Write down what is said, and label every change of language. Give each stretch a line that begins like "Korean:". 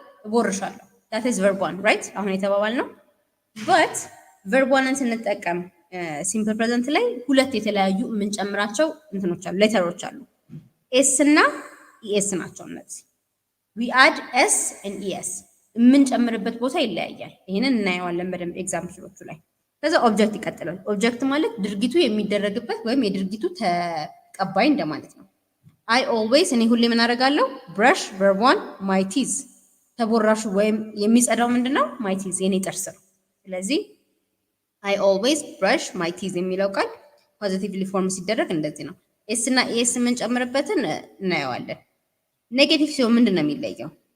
Amharic: እቦርሻለሁ።
English: that is verb one right
Amharic: አሁን የተባባል ነው።
English: but verb one
Amharic: ስንጠቀም ሲምፕል ፕሬዘንት ላይ ሁለት የተለያዩ የምንጨምራቸው እንትኖች አሉ፣ ሌተሮች አሉ። ኤስ እና ኢኤስ ናቸው እነዚህ።
English: we add s and es
Amharic: የምንጨምርበት ቦታ ይለያያል። ይሄንን እናየዋለን በደንብ ኤግዛምፕሎቹ ላይ። ከዛ ኦብጀክት ይቀጥላል። ኦብጀክት ማለት ድርጊቱ የሚደረግበት ወይም የድርጊቱ ተቀባይ እንደማለት ነው።
English: I always
Amharic: እኔ ሁሌ ምን አደርጋለሁ?
English: brush verb one my teeth
Amharic: ተቦራሹ ወይም የሚጸዳው ምንድነው?
English: my teeth
Amharic: የኔ ጥርስ ነው። ስለዚህ
English: I always brush my teeth
Amharic: የሚለው ቃል ፖዚቲቭሊ ፎርም ሲደረግ እንደዚህ ነው። ኤስ እና ኤስ የምንጨምርበትን እናየዋለን። ኔጌቲቭ ሲሆን ምንድን ነው የሚለየው?